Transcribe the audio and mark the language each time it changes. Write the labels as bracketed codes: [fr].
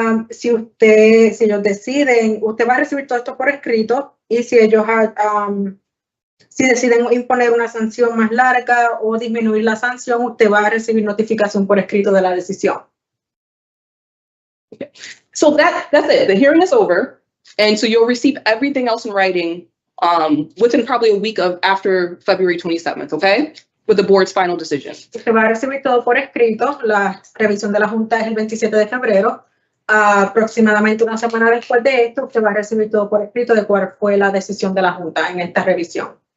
[es] Si ellos deciden, usted va a recibir todo esto por escrito, y si ellos si deciden imponer una sanción más larga o disminuir la sanción, usted va a recibir notificación por escrito de la decisión. [en] So that's it. The hearing is over. And so you'll receive everything else in writing within probably a week of after February 27th, okay? With the board's final decision. [es] Usted va a recibir todo por escrito. La revisión de la Junta es el 27 de febrero. Aproximadamente una semana después de esto, usted va a recibir todo por escrito de cuál fue la decisión de la Junta en esta revisión.